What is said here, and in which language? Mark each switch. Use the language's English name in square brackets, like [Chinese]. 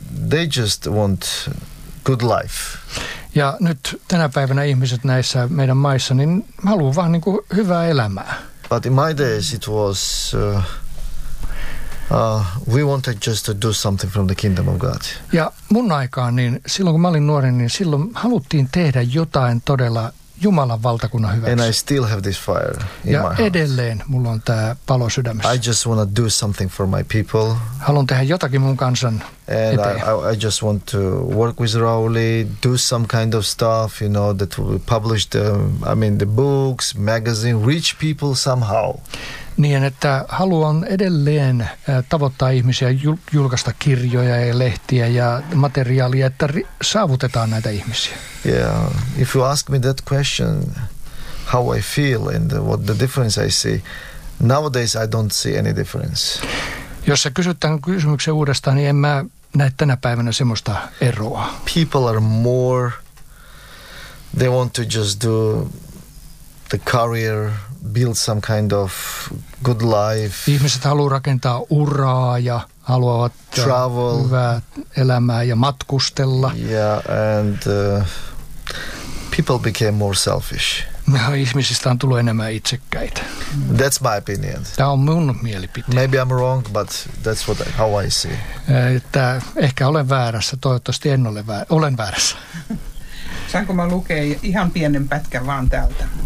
[English] They just want good life. [Finnish] Ja nyt tänä päivänä ihmiset näissä meidän maissa, niin haluaa vaan niin kuin hyvää elämää. [English] But in my days it was, we wanted just to do something from the kingdom of God. [Finnish] Ja mun aikaan, niin silloin kun mä olin nuori, niin silloin haluttiin tehdä jotain todella Jumalan valtakunnan hyväksi. [English] And I still have this fire in [Finnish] ja [English] my heart. [Finnish] Ja edelleen mulla on tää palo sydämessä. [English] I just want to do something for my people. [Finnish] Haluan tehdä jotakin mun kansan [English] and [Finnish] eteen. [English] I just want to work with Rauli, do some kind of stuff, you know, that will publish the books, magazine, reach people somehow. [Finnish] Niin, että haluan edelleen tavoittaa ihmisiä, julkaista kirjoja ja lehtiä ja materiaalia, että saavutetaan näitä ihmisiä. [English] Yeah, if you ask me that question, how I feel and what the difference I see. Nowadays I don't see any difference. [Finnish] Jos sä kysyt tämän kysymyksen uudestaan, niin en mä näe tänä päivänä semmoista eroa. [English] People are more, they want to just do the career, build some kind of good life. [Finnish] Ihmiset haluaa rakentaa uraa ja haluavat [English] travel, [Finnish] hyvää elämää ja matkustella. [English] Yeah, and people became more selfish. [Finnish] No, ihmisistä on tullut enemmän itsekkäitä. [English] That's my opinion. [Finnish] Tämä on mun mielipiteeni. [English] Maybe I'm wrong, but that's what I, how I see. [Finnish] Että ehkä olen väärässä, toivottavasti en ole väärässä. Olen väärässä. Saanko mä lukea ihan pienen pätkän vaan täältä?